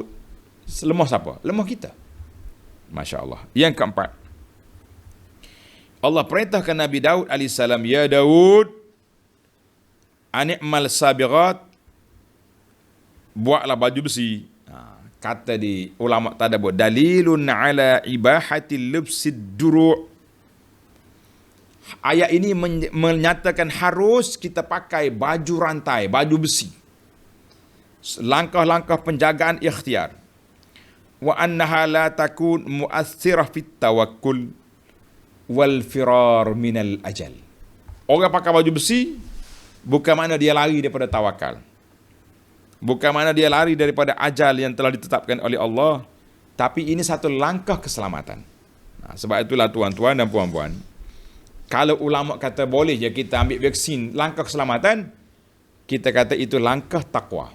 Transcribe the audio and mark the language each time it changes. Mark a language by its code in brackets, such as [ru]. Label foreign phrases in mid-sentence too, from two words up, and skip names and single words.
[ms] Lemah siapa? Lemah kita. [ar] ما شاء الله. [ms] Yang keempat, Allah perintahkan Nabi Daud AS, [ar] يا داود, أن اعمل سابغات, [ms] buatlah baju besi. Kata di ulama tadabbur, [ar] دليل على إباحة لبس الدروع'. [ms] Ayat ini menyatakan harus kita pakai baju rantai, baju besi. Langkah-langkah penjagaan ikhtiar. [ar] وأنها لا تكون مؤثرة في التوكل والفرار من الأجل. [ms] Orang pakai baju besi bukan makna dia lari daripada tawakal. Bukan makna dia lari daripada ajal yang telah ditetapkan oleh Allah. Tapi ini satu langkah keselamatan. Sebab itulah tuan-tuan dan puan-puan, kalau ulama kata boleh je kita ambil vaksin langkah keselamatan, kita kata itu langkah takwa.